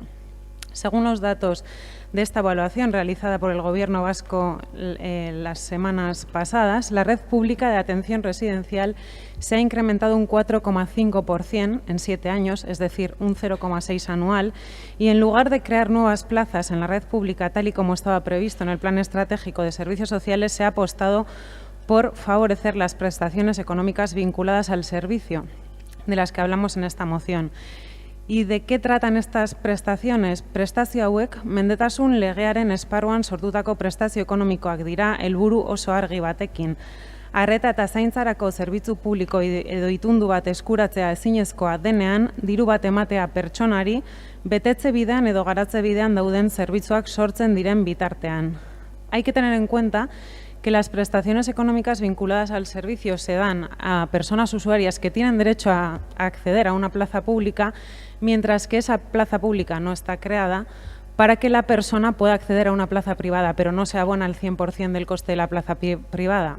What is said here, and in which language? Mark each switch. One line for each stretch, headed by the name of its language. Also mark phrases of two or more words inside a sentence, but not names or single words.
Spanish: Según los datos de esta evaluación realizada por el Gobierno vasco las semanas pasadas, la red pública de atención residencial se ha incrementado un 4,5% en 7 años, es decir, un 0,6 anual, y en lugar de crear nuevas plazas en la red pública tal y como estaba previsto en el Plan Estratégico de Servicios Sociales, se ha apostado por favorecer las prestaciones económicas vinculadas al servicio, de las que hablamos en esta moción. ¿Y de qué tratan estas prestaciones?
Basque: Prestazio hauek mendetasun legearen esparruan sortutako prestazio ekonomikoak dira helburu oso argi batekin. Arreta eta zaintzarako zerbitzu publiko edo itundu bat eskuratzea ezinezkoa denean, diru bat ematea pertsonari, betetze bidean edo garatze bidean dauden zerbitzuak sortzen diren bitartean.
Spanish: Hay que tener en cuenta que las prestaciones económicas vinculadas al servicio se dan a personas usuarias que tienen derecho a acceder a una plaza pública, mientras que esa plaza pública no está creada para que la persona pueda acceder a una plaza privada, pero no se abona el 100% del coste de la plaza privada.